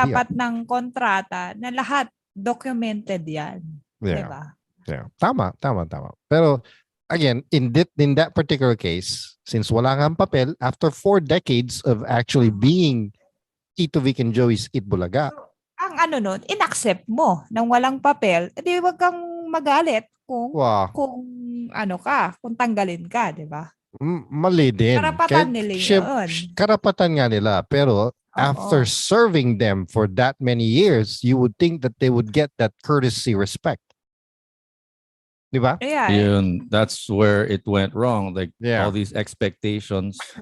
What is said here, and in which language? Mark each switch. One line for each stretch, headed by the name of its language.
Filipino: dapat ng kontrata na lahat documented yan.
English: Yeah.
Filipino: Diba?
English: Yeah.
Filipino: Tama.
English: Pero, again, in that particular case, since
Filipino: wala nga ang papel,
English: after 4 decades of actually being Tito Vic and Joey's Itbulaga,
Filipino: ang inaccept mo nang walang papel, edi wag kang magalit kung kung tanggalin ka, di ba? Mali din. Karapatan nila yun. Karapatan nga nila.
English: Pero after serving them for that many years, you would think that they would get that courtesy respect.
Filipino: Di ba?
English: Yeah. That's where it went wrong. Like all these expectations.